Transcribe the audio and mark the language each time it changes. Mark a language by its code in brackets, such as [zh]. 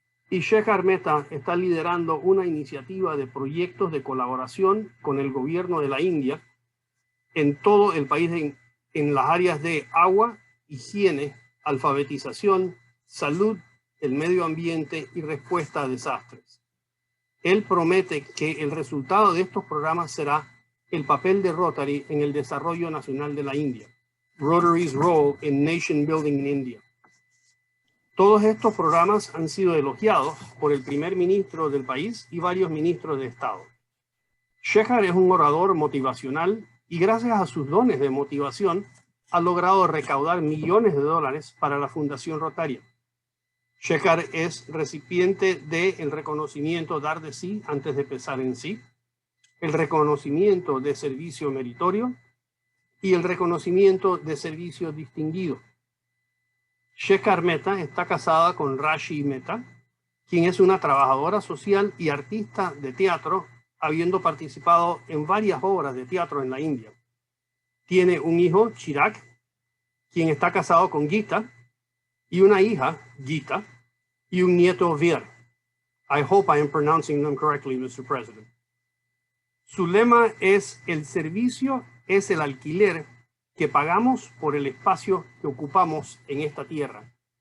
[es] Y SHEKHAR MEHTA está liderando una iniciativa de proyectos de colaboración con el gobierno de la India en todo el país en las áreas de agua, higiene, alfabetización, salud, el medio ambiente y respuesta a desastres. Él promete que el resultado de estos programas será el papel de Rotary en el desarrollo nacional de la India. [en] Rotary's role in nation building in India. [es] Todos estos programas han sido elogiados por el primer ministro del país y varios ministros de Estado. SHEKHAR es un orador motivacional y gracias a sus dones de motivación ha logrado recaudar millones de dólares para la Fundación Rotaria. SHEKHAR es recipiente del reconocimiento Dar de Sí antes de pensar en sí, el reconocimiento de servicio meritorio y el reconocimiento de servicio distinguido. SHEKHAR MEHTA está casada con Rashi Mehta, quien es una trabajadora social y artista de teatro, habiendo participado en varias obras de teatro en la India. Tiene un hijo, Chirag, quien está casado con Gita, y una hija, Gita, y un nieto, Vir. [en] I hope I am pronouncing them correctly, Mr. President. [es] Su lema es: el servicio es el alquiler que pagamos por el espacio que ocupamos en esta tierra.